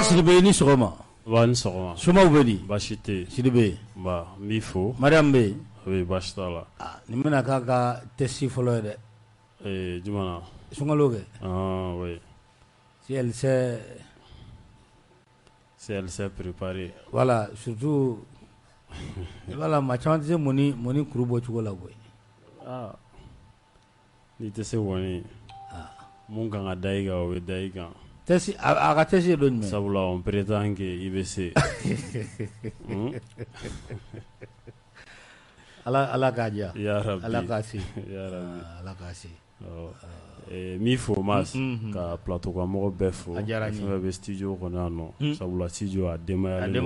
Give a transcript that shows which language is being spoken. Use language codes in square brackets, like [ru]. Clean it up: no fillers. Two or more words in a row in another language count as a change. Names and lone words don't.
[bm] Sidibe ni sɔgɔma. Wa ni sɔgɔma. Somaw bɛ di? Baasi tɛ. Sidibe. Ba n b'i fo. Mariam bɛ yen? Oui, baasi t'a la. Nin bɛna k'a ka test fɔlɔ ye dɛ. Jumɛn na? Sunkalo kɛ. Oui. [fr] Si elle s'est préparée. Voilà, surtout voilà, [bm] maa caman tɛ se mɔni kuru bɔ cogo la koyi. N'i tɛ se mɔni mun kan ka da i kan o bɛ da i kan. Test a ka test ye dɔ jumɛn? Sabula [fr] on prétend que [bm] i bɛ se. Ala k'a diya. [ar] Ya Rabbi. [bm] Ala k'a se. [ar] Ya Rabbi. [bm] Ala k'a se. Min fo Mas ka plateau kan mɔgɔ bɛɛ fo. A diyara n ye. Fɛn bɛ studio kɔnɔ yan nɔ. Sabula studio a denbayalen don